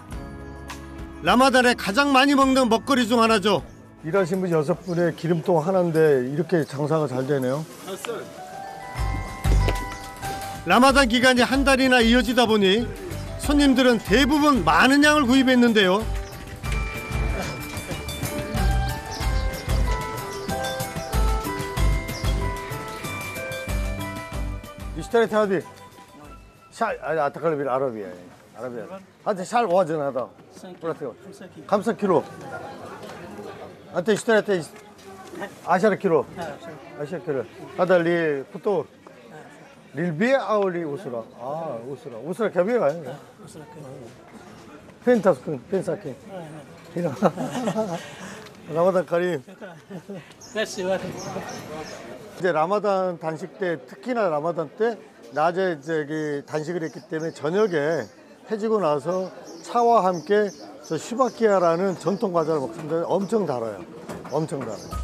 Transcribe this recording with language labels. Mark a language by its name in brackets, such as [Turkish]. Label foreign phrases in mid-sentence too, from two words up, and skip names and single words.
[Korean] 라마단에 가장 많이 먹는 먹거리 중 하나죠. 일하신 분 6분에 기름통 하나인데 이렇게 장사가 잘 되네요. 라마단 기간이 한 달이나 이어지다 보니 손님들은 대부분 많은 양을 구입했는데요. [Arabic] اشتريت هذه شال اعتقد بالعربي يعني عربي هذا شال وزن هذا 5 كيلو انت اشتريت 10 كيلو 10 كيلو هذا للفطور للبيع او لأسرة؟ أسرة كبيرة يعني. فين تسكن؟ فين ساكن؟ هنا. رمضان كريم. [Korean] 이제 라마단 단식 때, 특히나 라마단 때 낮에 저기 단식을 했기 때문에 저녁에 해지고 나서 차와 함께 저 슈바키아라는 전통 과자를 먹습니다. 엄청 달아요. 엄청 달아요.